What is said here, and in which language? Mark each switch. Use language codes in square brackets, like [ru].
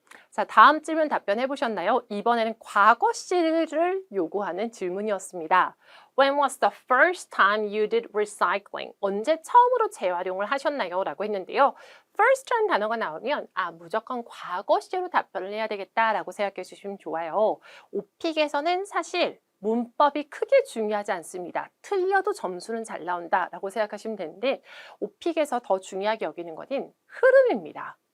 [ko] 자, 다음 질문 답변해 보셨나요? 이번에는 과거 시를 요구하는 질문이었습니다. [en] When was the first time you did recycling? [ko] 언제 처음으로 재활용을 하셨나요? 라고 했는데요. first라는 단어가 나오면 무조건 과거 시제로 답변을 해야 되겠다라고 생각해 주시면 좋아요. 오픽에서는 사실 문법이 크게 중요하지 않습니다. 틀려도 점수는 잘 나온다라고 생각하시면 되는데 오픽에서 더 중요하게 여기는 것은 흐름입니다.